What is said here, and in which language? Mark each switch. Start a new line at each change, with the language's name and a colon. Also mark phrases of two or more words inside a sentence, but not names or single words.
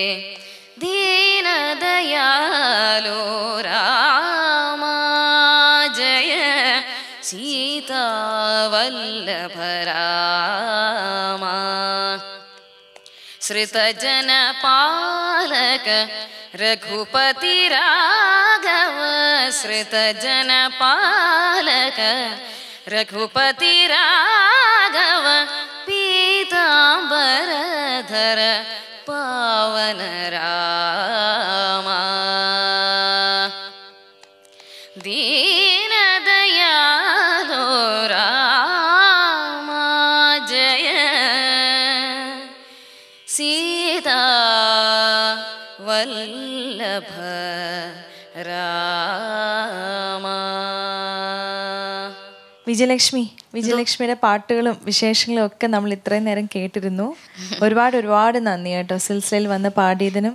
Sanskrit: दीनदयालो राम जय सीतावल्लभ राम. श्रुतजनपालक रघुपति राघव, श्रुतजनपालक रघुपति राघव, पीताम्बरधर पावन राम. दीनदयालो राम जय सीता वल्लभ राम.
Malayalam: വിജയലക്ഷ്മിയുടെ പാട്ടുകളും വിശേഷങ്ങളും ഒക്കെ നമ്മൾ ഇത്രയും നേരം കേട്ടിരുന്നു. ഒരുപാട് നന്ദി കേട്ടോ, സിൽസിലയിൽ വന്ന് പാടിയതിനും.